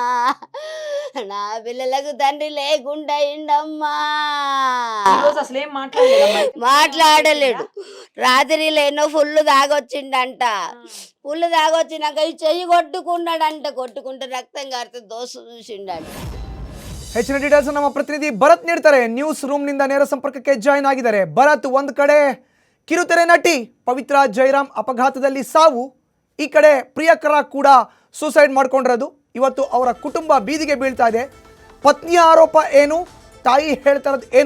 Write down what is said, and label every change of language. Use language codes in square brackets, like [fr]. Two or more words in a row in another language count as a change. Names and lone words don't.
[te] నా పిల్లలకు తండ్రి లేకుండా అయిండమ్మా. అసలు ఏం మాట్లాడలేడు. రాత్రి లేనో ఫుల్ తాగొచ్చిండంట. ఫుల్ తాగొచ్చినాక ఈ చెయ్యి కొట్టుకుంటే రక్తం గారితే ದೋಸು చూసిండంట. [kn] ಹೆಚ್ಚಿನ ಡೀಟೇಲ್ಸ್ ನಮ್ಮ ಪ್ರತಿನಿಧಿ ಭರತ್ ನೀಡ್ತಾರೆ. [en] news room [kn] ನಿಂದ ನೇರ ಸಂಪರ್ಕಕ್ಕೆ ಜಾಯಿನ್ ಆಗಿದ್ದಾರೆ. ಭರತ್, ಒಂದು ಕಡೆ ಕಿರುತೆರೆ ನಟಿ ಪವಿತ್ರ ಜಯರಾಮ್ ಅಪಘಾತದಲ್ಲಿ ಸಾವು, ಈ ಕಡೆ ಪ್ರಿಯಕರ ಕೂಡ ಸೂಸೈಡ್ ಮಾಡ್ಕೊಂಡಿರೋದು. ಇವತ್ತು ಅವರ ಕುಟುಂಬ ಬೀದಿಗೆ ಬೀಳ್ತಾ ಇದೆ. ಪತ್ನಿಯ ಆರೋಪ ಏನು, ತಾಯಿ ಹೇಳ್ತಾ ಇರೋದು ಏನು?